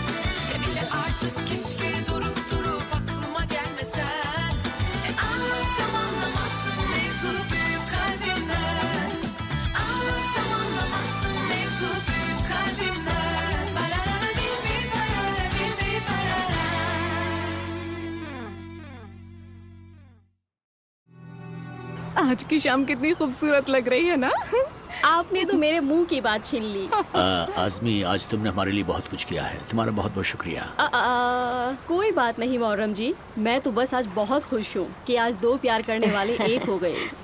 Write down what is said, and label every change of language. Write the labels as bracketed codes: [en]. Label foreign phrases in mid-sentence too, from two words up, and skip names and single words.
[tr] Bile artık keşke durup aklıma gelmesen. Anlatsam anlamazsın mevzu büyük kalbimden. Anlatsam anlamazsın mevzu büyük kalbimden. Barara bir barara bir barara. [hi] आज की शाम कितनी खूबसूरत लग रही है ना। आपने तो मेरे मुंह की बात छीन ली। आजमी, आज तुमने हमारे लिए बहुत कुछ किया है, तुम्हारा बहुत बहुत शुक्रिया। कोई बात नहीं मोहर्रम जी, मैं तो बस आज बहुत खुश हूँ कि आज दो प्यार करने वाले एक हो गए।